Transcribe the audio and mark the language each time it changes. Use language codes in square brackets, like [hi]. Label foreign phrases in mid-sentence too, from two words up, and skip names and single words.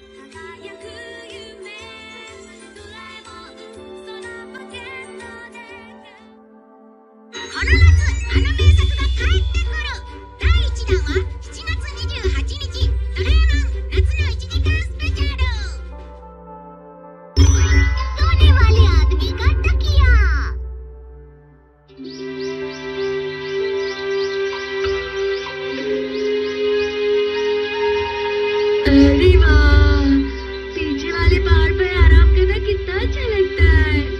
[ja] この夏、あの名作が帰ってくる。第1弾は7月28日、ドラえもん夏の1時間スペシャル。 [hi] सोने वाले आदमी का तकिया। अरे वाह, पीछे वाले पहाड़ पर आराम करना कितना अच्छा लगता है।